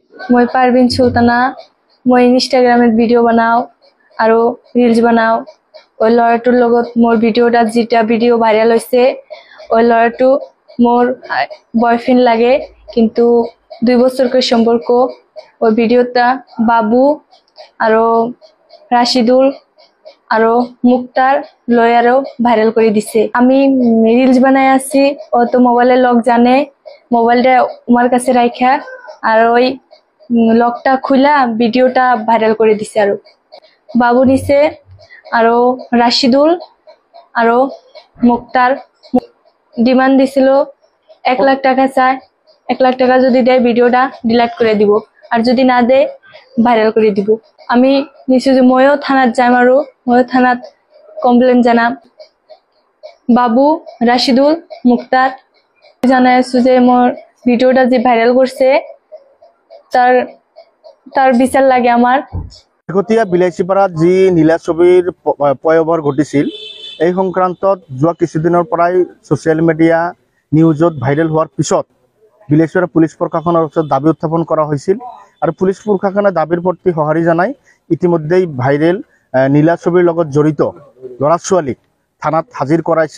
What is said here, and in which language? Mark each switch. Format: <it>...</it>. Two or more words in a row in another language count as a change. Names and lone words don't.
<as>মই পারভিন সুলতানা মই ইনষ্টাগ্রামত ভিডিও বানাও আৰু ৰিলস বানাও ওই ল'ৰাটোৰ লগত মোৰ ভিডিওটা</as> <bn>যেটা ভিডিও ভাইরাল হয়েছে</bn> <as>ওই ল'ৰাটো মোর বয়ফ্রেন্ড লাগে কিন্তু 2 বছরকার সম্পর্ক ওই ভিডিওটা বাবু আৰু রাশিদুল আৰু মুক্তার লয়ারও</as> <bn>ভাইরাল করে দিছে। আমি রিলস বানাই আছি ও তো মোবাইলের লক জানে মোবাইলটা আমার কাছে রাখা আর ওই লকটা খুলা ভিডিওটা ভাইরাল করে দিছে। আর বাবু নিছে আর রাশিদুল আর মুক্তার ডিমান্ড দিছিল 1 লাখ টাকা চায়। 1 লাখ টাকা যদি দেয় ভিডিওটা ডিলিট করে দিব আর যদি না দেয় ভাইরাল করে দিব।</bn> <as>আমি নিশ্চয় যে ময়ও থানাত যাম আর ময়ও থানাত কমপ্লেন জানাম। বাবু রাশিদুল মুক্তার জানাই আছো যে মোর ভিডিওটা যে ভাইরাল করছে তার বিচার লাগে আমার। শেহতীয়া বিলাসীপাৰাত যি নীলা ছবিৰ পয়বৰ ঘটিছিল এই সংক্ৰান্তত যোৱা কিছুদিনৰ পৰাই ছ'চিয়েল মিডিয়া নিউজত ভাইৰেল হোৱাৰ পিছত বিলাসীপাৰা পুলিচ প্ৰশাসনৰ ওচৰত দাবী উত্থাপন কৰা হৈছিল আৰু পুলিচ প্ৰশাসনে দাবীৰ প্ৰতি সঁহাৰি জনাই ইতিমধ্যেই ভাইৰেল নীলা ছবিৰ লগত জড়িত ল'ৰা ছোৱালীক থানাত হাজিৰ কৰাইছে।</as>